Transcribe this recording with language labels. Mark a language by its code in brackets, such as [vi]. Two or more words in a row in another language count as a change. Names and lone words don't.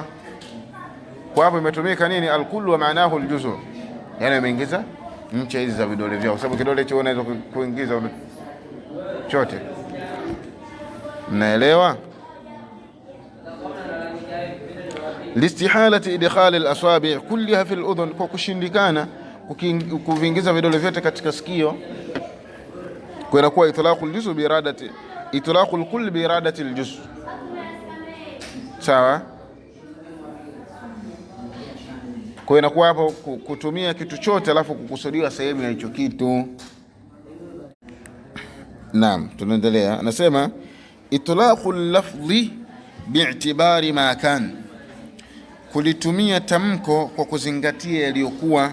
[sw] Kwa hapo imetumika nini? [ar] الكل ومعناه الجزء', [sw] yani imeingiza ncha hizi za vidole vyao, sababu kidole chote unaweza kuingiza chote. Mnaelewa? [ar] لاستحالة إدخال الأصابع كلها في الأذن, [sw] kwa kushindikana kuvingiza vidole vyote katika sikio, kwa inakuwa [ar] إطلاق الجزء بإرادة إطلاق الكل بإرادة الجزء'. [sw] Sawa, kwa inakuwa hapo kutumia kitu chote alafu kukusudiwa sehemu ya hicho kitu. Naam, tunaendelea. Anasema [ar] إطلاق اللفظ باعتبار ما كان, [sw] kulitumia tamko kwa kuzingatia yaliyokuwa.